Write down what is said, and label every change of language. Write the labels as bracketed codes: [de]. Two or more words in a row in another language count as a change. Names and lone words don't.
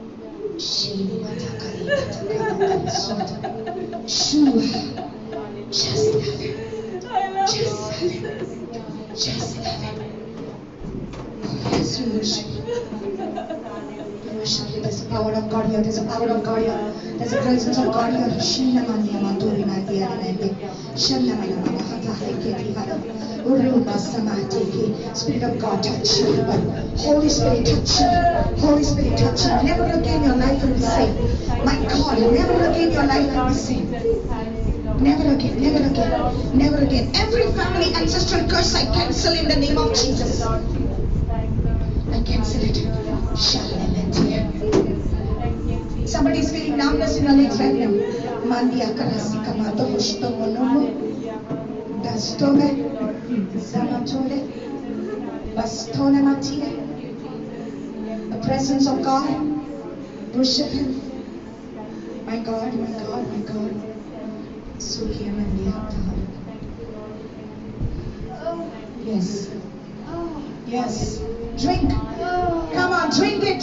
[en] Shua. Just love him. I love Just love you, him. Jesus. Just love him. Oh, yes, we worship. We worship you. There's the power of God here. There's the power of God here. There's the presence of God here. Shinna mania maturi nadia nende. Shanna mana mana hata heketi hada. Uruba samatiki. Spirit of God, touch you. Holy Spirit, touch you. Holy Spirit, touch you. Never again your life will be same. My God, never again your life will be same. Never again, never again, never again. Every family ancestral curse I cancel in the name of Jesus. I cancel it. Somebody is feeling numbness in your legs right now. Mandia karasi kamato hushto monomo. Dastome. Zamatole. Bastone matile. The presence of God. Worship him. My God, my God, my God. Sukhya Mandia. Yes. Yes. Drink. Come on, drink it.